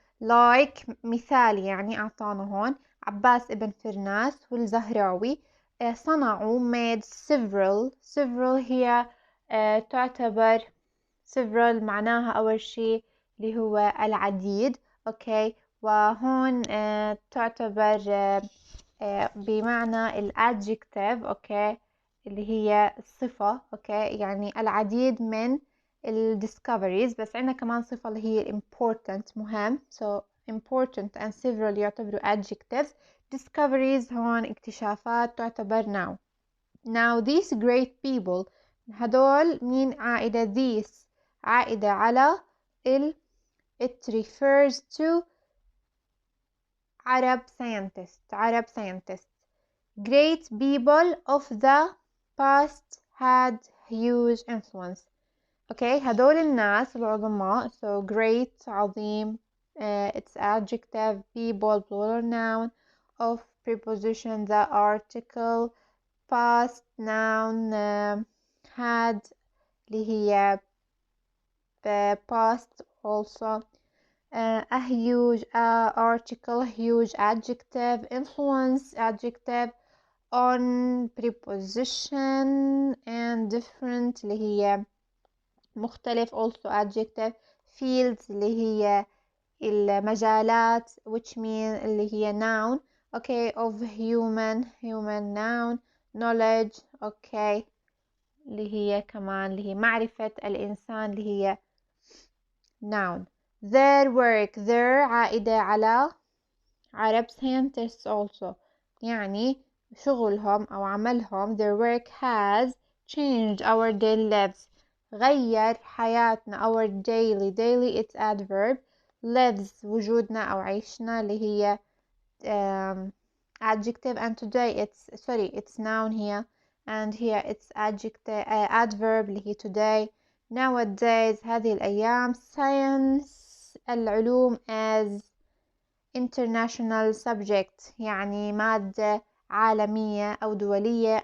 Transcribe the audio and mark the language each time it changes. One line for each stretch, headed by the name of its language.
Arabic: like مثال يعني أعطانا هون عباس ابن فرناس والزهراوي صنعوا
English: made several
Arabic: هي تعتبر several معناها أول شيء اللي هو العديد. okay, وهون تعتبر بمعنى الادجكتيف. okay, اللي هي الصفة. okay, يعني العديد من discoveries. بس عندنا كمان صفة اللي هي important مهم.
English: so important and several
Arabic: يعتبروا
English: adjectives.
Arabic: discoveries هون اكتشافات تعتبر noun.
English: now these great people
Arabic: هدول مين عائدة
English: these
Arabic: عائدة على
English: it refers to Arab scientists. Great people of the past had huge influence.
Arabic: Okay, هدول الناس العظماء.
English: So great, عظيم, it's adjective. People, plural noun. Of preposition, the article. Past noun, had
Arabic: اللي هي
English: past also. A huge article, huge adjective. Influence, adjective. On, preposition. And different
Arabic: اللي هي مختلف
English: also adjective.
Arabic: Fields اللي هي المجالات,
English: which mean
Arabic: اللي هي noun.
English: Okay, of human noun.
Arabic: Knowledge, okay, اللي هي كمان اللي هي معرفة الإنسان اللي هي noun.
English: Their work, their
Arabic: عائدة على
English: Arab scientists also.
Arabic: يعني شغلهم أو عملهم,
English: their work has changed our daily lives.
Arabic: غير حياتنا.
English: Our daily it's adverb.
Arabic: Lives وجودنا أو عيشنا اللي هي adjective.
English: And today it's noun here. And here it's adjective, adverb
Arabic: اللي هي
English: today.
Arabic: Nowadays هذه الأيام. Science العلوم
English: as international subject
Arabic: يعني مادة عالمية أو دولية.